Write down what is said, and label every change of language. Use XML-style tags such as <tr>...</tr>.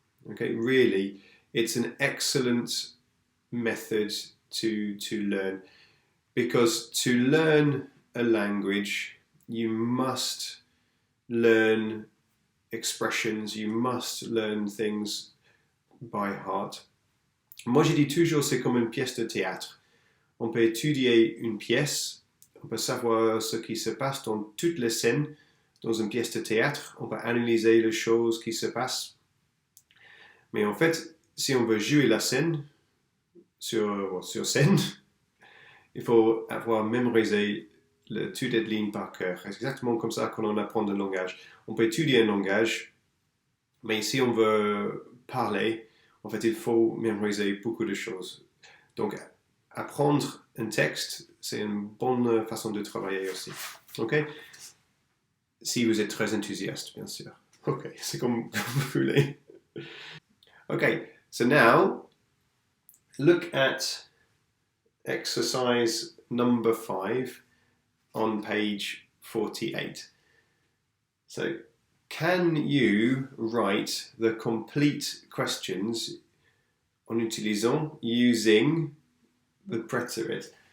<en>Okay, really, it's an excellent method to learn, because to learn a language, you must learn expressions, you must learn things by heart.</en> <fr>Moi, je dis toujours, c'est comme une pièce de théâtre. On peut étudier une pièce, on peut savoir ce qui se passe dans toutes les scènes. Dans une pièce de théâtre, on peut analyser les choses qui se passent. Mais en fait, si on veut jouer la scène sur scène, il faut avoir mémorisé le toutes lignes par cœur. C'est exactement comme ça qu'on apprend un langage. On peut étudier un langage, mais si on veut parler, en fait, il faut mémoriser beaucoup de choses. Donc, apprendre un texte, c'est une bonne façon de travailler aussi. Ok? Si vous êtes très enthousiaste, bien sûr. Ok, c'est comme vous voulez.</fr> <en>Okay, so now look at exercise number 5 on page 48. So, can you write the complete questions using the preterite?</en>